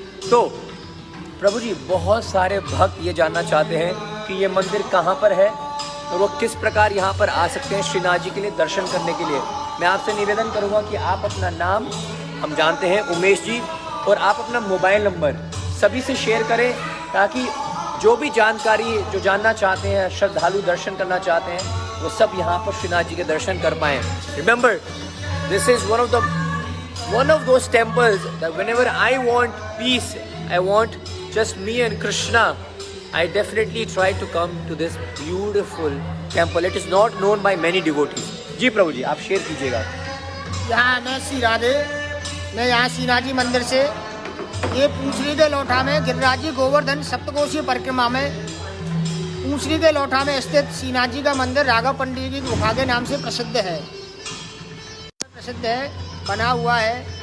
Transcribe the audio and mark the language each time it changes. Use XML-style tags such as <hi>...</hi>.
<hi>तो प्रभु जी, बहुत सारे भक्त ये जानना चाहते हैं कि ये मंदिर कहाँ पर है और वो किस प्रकार यहाँ पर आ सकते हैं श्रीनाथ जी के लिए दर्शन करने के लिए। मैं आपसे निवेदन करूँगा कि आप अपना नाम, हम जानते हैं उमेश जी, और आप अपना मोबाइल नंबर सभी से शेयर करें, ताकि जो भी जानकारी जो जानना चाहते हैं, श्रद्धालु दर्शन करना चाहते हैं, वो सब यहाँ पर श्रीनाथ जी के दर्शन कर पाएँ।</hi> <en>Remember, this is one of those temples that whenever I want peace, I want just me and Krishna, I definitely try to come to this beautiful temple. It is not known by many devotees.</en> <hi>जी प्रभु जी, आप share कीजिएगा। यहाँ मैं श्री राधे, मैं यहाँ श्रीनाथ जी मंदिर से ये पूंछरी के लोठा में गिरिराज जी गोवर्धन सप्तकोशीय परिक्रमा में पूंछरी के लोठा में स्थित श्रीनाथ जी का मंदिर राघव पंडित जी की गुफा के नाम से प्रसिद्ध है, बना हुआ है।</hi>